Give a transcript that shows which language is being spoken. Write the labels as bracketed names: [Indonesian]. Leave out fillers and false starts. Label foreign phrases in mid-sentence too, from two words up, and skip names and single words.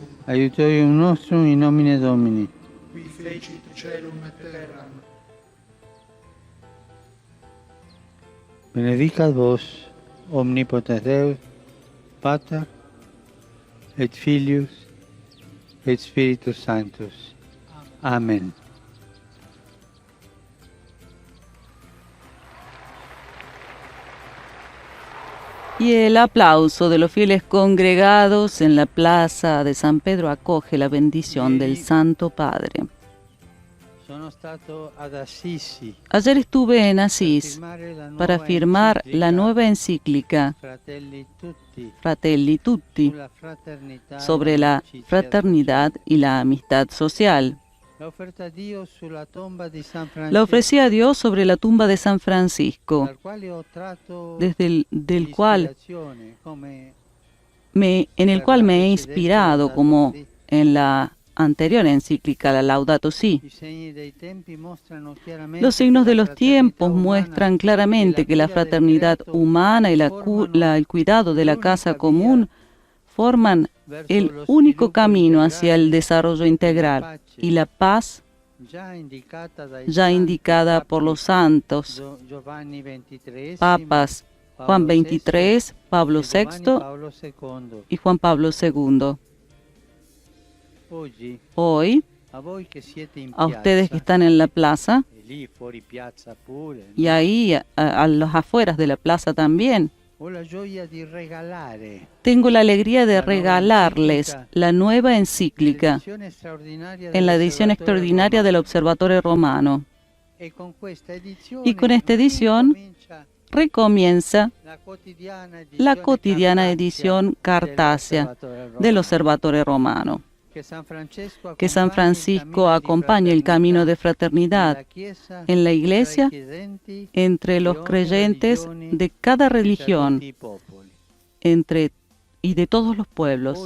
[Latin] Aiutorium nostrum in nomine Domini. qui fecit caelum et terram. Benedicat vos, omnipotens Deus, Pater, et Filius, et Spiritus Sanctus. Amen. [Spanish] Y el aplauso de los fieles congregados en la plaza de San Pedro acoge la bendición del Santo Padre. [Italian] Sono stato ad Assisi [Spanish] Ayer estuve en Asís para firmar la nueva encíclica [Italian] Fratelli Tutti [Spanish] Fratelli Tutti [Italian] sulla fraternità [Spanish] sobre [Italian] e [Spanish] la [Italian] l'amicizia [Spanish] fraternidad y la amistad social. [Italian] La offerta a Dio sulla tomba di San Francisco, [Spanish] La ofrecí a Dios sobre la tumba de San Francisco, [Italian] dal quale ho tratto [Spanish] del cual [Italian] ispirazione, come [Spanish] en el cual me he inspirado, como en la anterior encíclica, la Laudato Si. [Italian] i segni dei tempi mostrano chiaramente [Spanish] Los signos [Italian] che [Spanish] de [Italian] la [Spanish] los tiempos [Italian] fraternità [Spanish] muestran [Italian] umana [Spanish] claramente que la [Italian] cura del [Spanish] fraternidad [Italian] creato [Spanish] humana y el cuidado de la casa común forman el único camino hacia el desarrollo integral y la paz ya indicada por los santos [Italian] Giovanni XXIII, [Spanish] papas Juan XXIII, Pablo VI [Italian] Paolo II. [Spanish] y Juan Pablo II. [Italian] Oggi, [Spanish] Hoy, [Italian] a voi che siete in [Spanish] a ustedes que [Italian] piazza, [Spanish] están en la plaza [Italian] e lì fuori piazza pure, [Spanish] y ahí a los afueras de la plaza también, [Italian] ho la gioia di regalare [Spanish] tengo la alegría de regalarles la nueva encíclica en la edición extraordinaria del Observatorio Romano. [Italian] E con questa edizione [Spanish] Y con esta edición [Italian] comincia [Spanish] recomienza la cotidiana edición [Italian] Cartasia [Spanish] Cartasia del Observatorio Romano. Que San Francisco acompañe el camino de fraternidad En la Iglesia, entre los creyentes de cada religión y de todos los pueblos.